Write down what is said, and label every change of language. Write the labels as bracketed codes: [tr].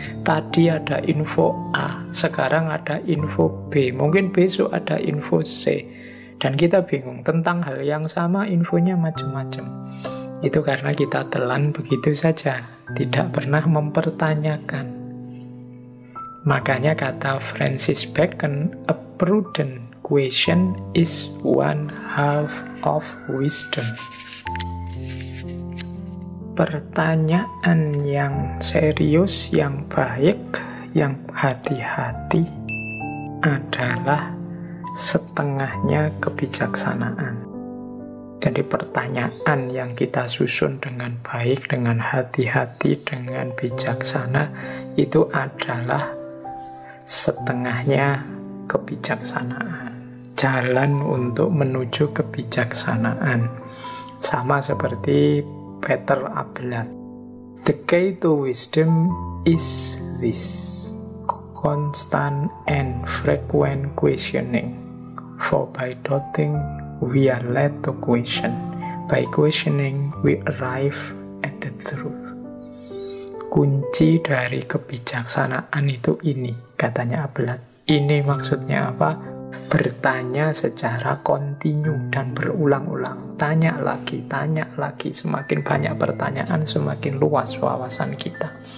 [id] Tadi ada info A, sekarang ada info B, mungkin besok ada info C, dan kita bingung tentang hal yang sama, infonya macam-macam. Itu karena kita telan begitu saja, tidak pernah mempertanyakan. Makanya kata Francis Bacon, [en] a prudent question is one half of wisdom. [id] Pertanyaan yang serius, yang baik, yang hati-hati adalah setengahnya kebijaksanaan. Jadi pertanyaan yang kita susun dengan baik, dengan hati-hati, dengan bijaksana, itu adalah setengahnya kebijaksanaan. Jalan untuk menuju kebijaksanaan. Sama seperti Peter Abelard. [en] The key to wisdom is this: constant and frequent questioning. For by doubting, we are led to question. By questioning, we arrive at the truth. [id] Kunci dari kebijaksanaan itu ini, katanya Abelard. Ini maksudnya apa? Bertanya secara kontinu dan berulang-ulang. Tanya lagi. Semakin banyak pertanyaan, semakin luas wawasan kita.